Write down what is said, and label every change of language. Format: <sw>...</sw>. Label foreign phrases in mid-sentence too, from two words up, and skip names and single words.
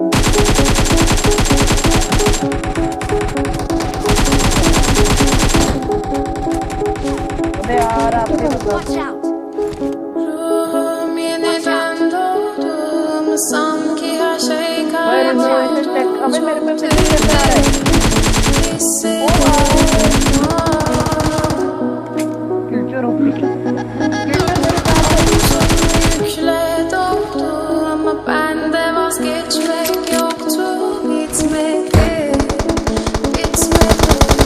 <hi>अबे यार आपने</hi> <en>Watch out!</en> <hi>अबे मेरे पे कैसे आ रहा है?</hi> <tr>Kültür ofisi. Yükle doldu ama bende vazgeçmek yoktu. Bitmedi, bitmedi.</tr>